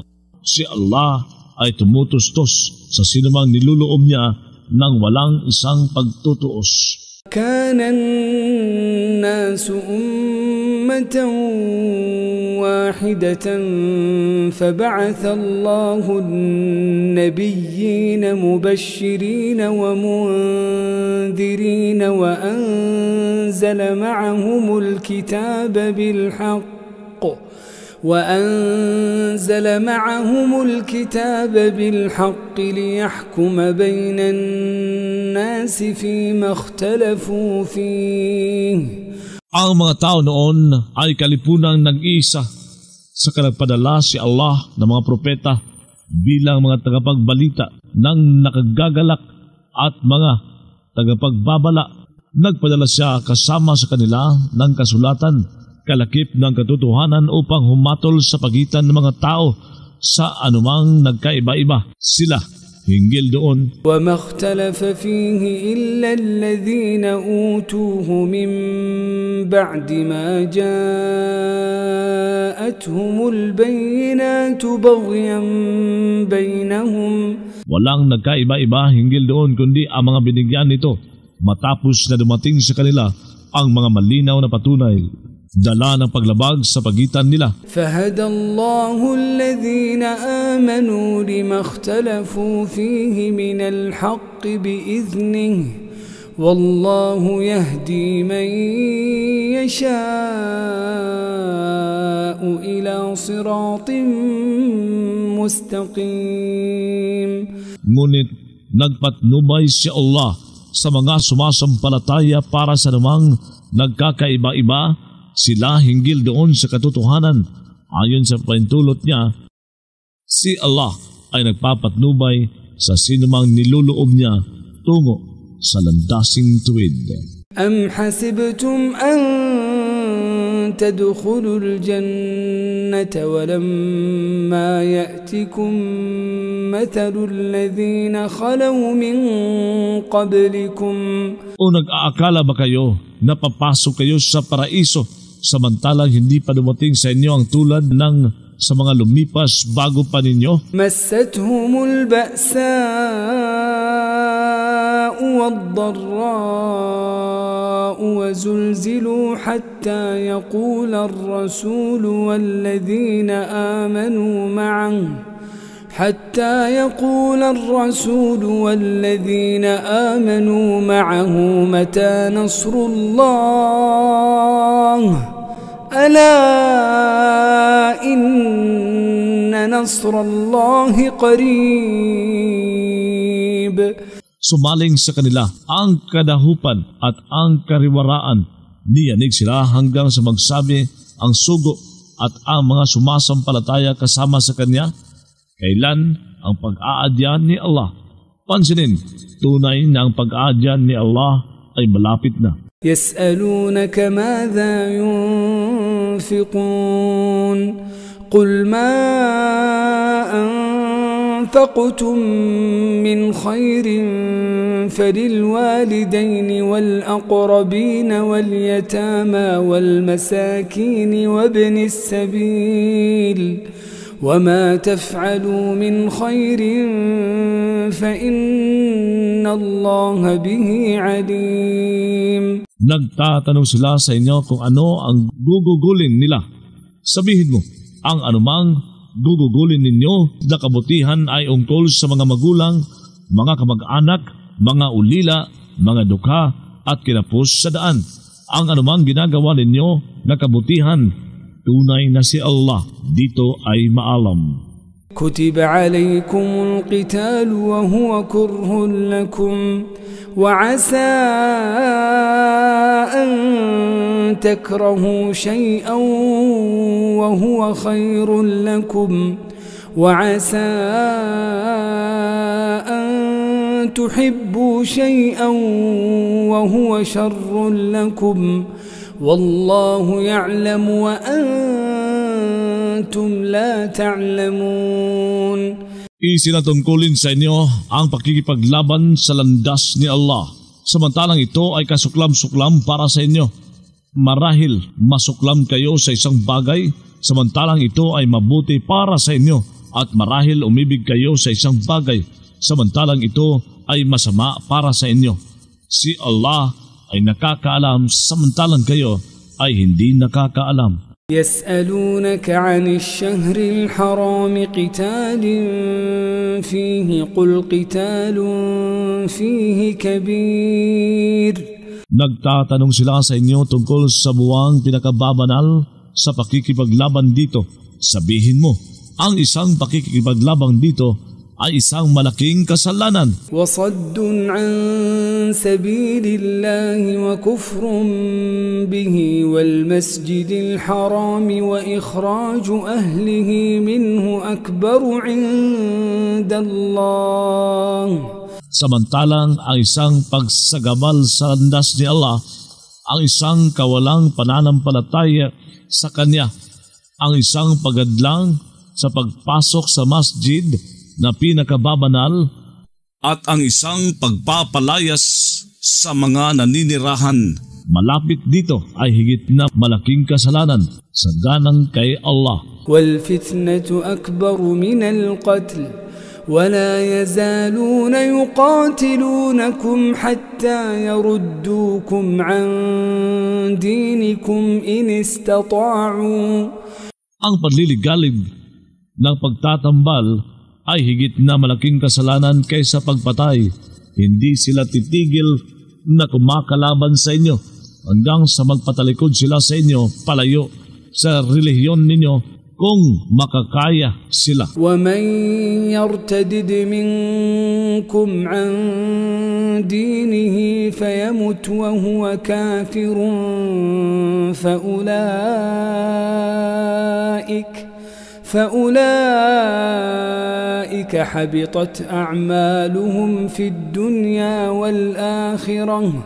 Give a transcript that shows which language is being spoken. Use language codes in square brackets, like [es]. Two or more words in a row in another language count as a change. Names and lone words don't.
[tl] Si Allah ay tumutustos sa sinumang niluloob niya ng walang isang pagtutuos. [ar] كان الناس أمة واحدة فبعث الله النبيين مبشرين ومنذرين وأنزل معهم الكتاب بالحق ليحكم بين الناس فيما اختلفوا فيه. [tl] Ang mga tao noon ay kalipunang nag-iisa sa kanagpadala si Allah ng mga propeta bilang mga tagapagbalita ng nakagagalak at mga tagapagbabala. Nagpadala siya kasama sa kanila ng kasulatan, kalakip ng katotohanan upang humatol sa pagitan ng mga tao sa anumang nagkaiba-iba sila hinggil doon. [ar] وَمَا اخْتَلَفَ فِيهِ إِلَّا الَّذِينَ أُوتُوهُ مِنْ بَعْدِ مَا جَاءَتْهُمُ الْبَيِّنَاتُ بَغْيًا بَيْنَهُمْ. [tl] Walang nagkaiba-iba hinggil doon kundi ang mga binigyan nito matapos na dumating sa kanila ang mga malinaw na patunay, dala ng paglabag sa pagitan nila. [ar] فَهَدَى اللَّهُ الَّذِينَ آمَنُوا لِمَا اخْتَلَفُوا فِيهِ مِنَ الْحَقِّ بِإِذْنِهِ وَاللَّهُ يَهْدِي مَن يَشَاءُ إِلَى صِرَاطٍ مُسْتَقِيمٍ. [tl] Ngunit nagpatnubay si Allah sa mga sumasampalataya para sa namang nagkakaiba-iba sila hinggil doon sa katotohanan. Ayon sa pahintulot niya, si Allah ay nagpapatnubay sa sinumang niluloob niya tungo sa landasing tuwid. [ar] أَمْ حَسِبْتُمْ أَن تَدْخُلُوا الْجَنَّةَ وَلَمَّا يَأْتِكُمْ مَثَلُ الَّذِينَ خَلَوْا مِنْ قَبْلِكُمْ. [tl] O nag-aakala ba kayo na papasok kayo sa paraiso samantalang hindi pa dumating sa inyo ang tulad ng sa mga lumipas bago pa ninyo? [ar] مَسَّتْهُمُ الْبَأْسَاءُ وَالضَّرَّاءُ وَزُلْزِلُوا حَتَّى يَقُولَ الرَّسُولُ والذين آمنوا معه متى نصر الله ألا إن نصر الله قريب. [tl] Sumaling sa kanila ang kadahupan at ang kariwaraan. Niyanig sila hanggang sa magsabi ang sugo at ang mga sumasampalataya kasama sa kanya, kailan ang pag-aadyan ni Allah? Pansinin, tunay na ang pag-aadyan ni Allah ay malapit na. [ar] يسألونك ماذا ينفقون قل ما أنفقتم من خير فللوالدين والأقربين واليتامى والمساكين وابن السبيل وما تفعلوا من خير فإن الله به عليم. [tl] Nagtatanong sila sa inyo kung ano ang gugugulin nila. Sabihin mo, ang anumang gugugulin ninyo na kabutihan ay ungkol sa mga magulang, mga kamag-anak, mga ulila, mga dukha at kinapos sa daan. Ang anumang ginagawa ninyo na kabutihan, tunay na si Allah dito ay maalam. [ar] كتب عليكم القتال وهو كره لكم وعسى أن تكرهوا شيئا وهو خير لكم وعسى أن تحبوا شيئا وهو شر لكم والله يعلم وأنتم لا تعلمون. [tl] Isinatungkulin sa inyo ang pakikipaglaban sa landas ni Allah. Samantalang ito ay kasuklam-suklam para sa inyo. Marahil masuklam kayo sa isang bagay, samantalang ito ay mabuti para sa inyo. At marahil umibig kayo sa isang bagay, samantalang ito ay masama para sa inyo. Si Allah ay nakakaalam, samantalang kayo ay hindi nakakaalam. [ar] يسألونك عن الشهر الحرام قتال فيه قل قتال فيه كبير. [tl] Nagtatanong sila sa inyo tungkol sa buwang pinakababanal sa pakikipaglaban dito. Sabihin mo, ang isang pakikipaglaban dito ay isang malaking kasalanan. [ar] وصد عن سبيل الله وكفر به والمسجد الحرام وإخراج أهله منه أكبر عند الله. [tl] Samantalang ang isang pagsagabal sa landas ni Allah, ang isang kawalang pananampalataya sa Kanya, ang isang pagadlang sa pagpasok sa masjid na pinakababanal at ang isang pagpapalayas sa mga naninirahan. Malapit dito ay higit na malaking kasalanan sa ganang kay Allah. [ar] وَالْفِتْنَةُ أَكْبَرُ مِنَ الْقَتْلِ وَلَا يَزَالُونَ يُقَاتِلُونَكُمْ حَتَّى يَرُدُّوكُمْ عَنْ دِينِكُمْ إِنِ اسْتَطَاعُوا. [tl] Ang pagliligalig ng pagtatambal ay higit na malaking kasalanan kaysa pagpatay. Hindi sila titigil na kumakalaban sa inyo hanggang sa magpatalikod sila sa inyo palayo sa relihiyon ninyo kung makakaya sila. [ar] وَمَنْ يَرْتَدِدْ مِنْكُمْ عَنْ دِينِهِ فَيَمُتْ وَهُوَ كَافِرٌ فأولئك حبطت أعمالهم في الدنيا والآخرة